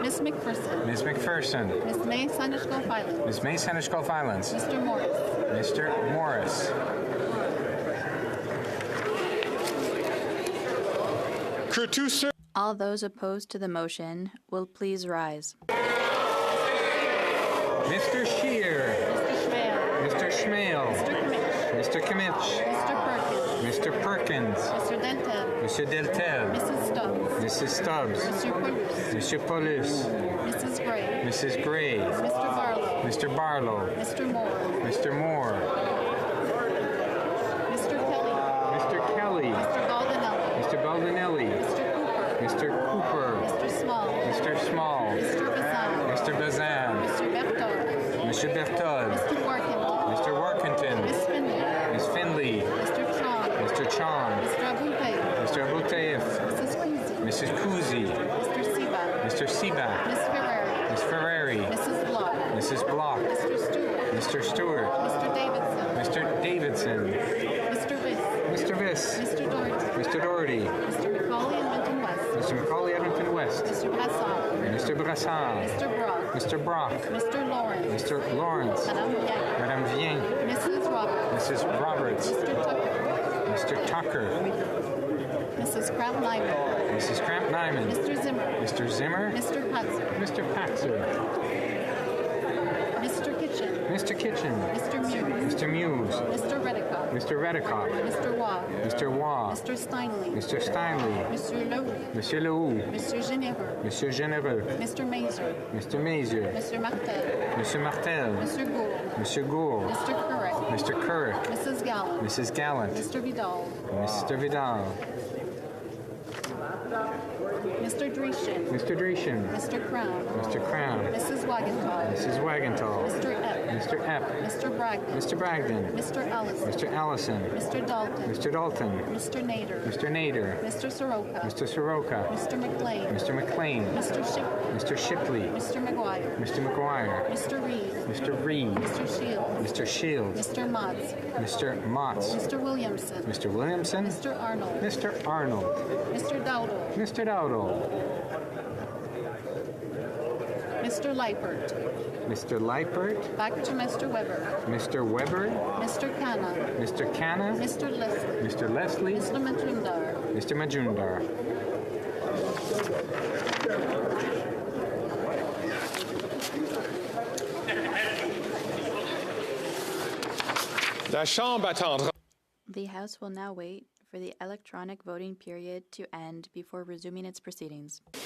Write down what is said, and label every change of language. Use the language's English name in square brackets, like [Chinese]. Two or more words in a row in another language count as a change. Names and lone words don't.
[English] Miss McPherson. Miss McPherson. Miss May Sandwich Gulf Islands. Miss May Sandwich Gulf Islands. Mr. Morris. Mr. Morris. All those opposed to the motion will please rise. Mr. Scheer. Mr. Schmale. Mr. Schmale. Mr. Kamish. Mr. Kimmich. Mr. Perkins. Mr. Perkins. Mr. Deltel. Mr. Deltel. Mrs. Stubbs. Mrs. Stubbs. Mr. Paulus. Mr. Paulus. Mrs. Gray. Mrs. Gray. Mr. Barlow. Mr. Barlow. Mr. Moore. Mr. Moore. Mr. Kelly. Mr. Kelly. Mr. Baldinelli. Mr. Baldinelli. Mr. Cooper. Mr. Cooper. Mr. Small. Mr. Small. Mr. Bazan. Mr. Bazan. Mr. Berthold. Mr. Berthold. Mr. Workington. Mr. Workington. Miss Finley. Miss Finley. Mr. Chong. Mr. Chong. Mr. Abultaif. Mr. Abultaif. Mrs. Kuzi. Mrs. Kuzi. Mr. Sebak. Mr. Sebak. Miss Ferrari. Miss Ferrari. Mrs. Block. Mrs. Block. Mr. Stewart. Mr. Stewart. Mr. Davidson. Mr. Davidson. Mr. Viss. Mr. Viss. Mr. Doherty. Mr. Doherty. Mr. Macaulay Edmonton West. Mr. Macaulay Edmonton West. Mr. Brassard. Mr. Brassard. Mr. Brock. Mr. Brock. Mr. Lawrence. Mr. Lawrence. Madame Yang. Madame Vien. Mrs. Roberts. Mrs. Roberts. Mr. Tucker. Mr. Tucker. Mrs. Kraft Nyman. Mrs. Cramp Nyman. Mr. Zimmer. Mr. Zimmer. Mr. Patzer. Mr. Patzer. Mr. Kitchen. Mr. Kitchen. Mr. Muse. Mr. Muse. Mr. Reddicock. Mr. Reddicock. Mr. Waugh. Mr. Waugh. Mr. Steinley. Mr. Steinley. Monsieur Leroux. Monsieur Leroux. Mr. Genevre. Monsieur Généreux. Mr. Mazer. Mr. Mazier. Mr. Martel. Monsieur Martel. Mr. Gould. Monsieur Gould. Mr. Currick. Mr. Currick. Mrs. Gallant. Mrs. Gallant. Mr. Vidal. Mr. Vidal. Mr. Dreeshin. Mr. Dreeshin. Mr. Crown. Mr. Crown. Mrs. Wagenthal. Mrs. Wagenthal. Mr. Epp. Mr. Epp. Mr. Bragdon. Mr. Bragdon. Mr. Ellison. Mr. Allison. Mr. Dalton. Mr. Dalton. Mr. Nader. Mr. Nader. Mr. Soroka. Mr. Soroka. Mr. McLean. Mr. McLean. Mr. Shipley. Mr. Shipley. Mr. McGuire. Mr. McGuire. Mr. Reed. Mr. Reed. Mr. Shields. Mr. Shields. Mr. Motz. Mr. Motz. Mr. Williamson. Mr. Williamson. Mr. Arnold. Mr. Arnold. Mr. Dowdle. Mr. Dowdle. Mr. Leipert. Mr. Leipert. Back to Mr. Weber. Mr. Weber. Mr. Canna. Mr. Canna. Mr. Leslie. Mr. Leslie. Mr. Majumdar. Mr. Majumdar. [French] La Chambre attendra. [English] The House will now wait for the electronic voting period to end before resuming its proceedings.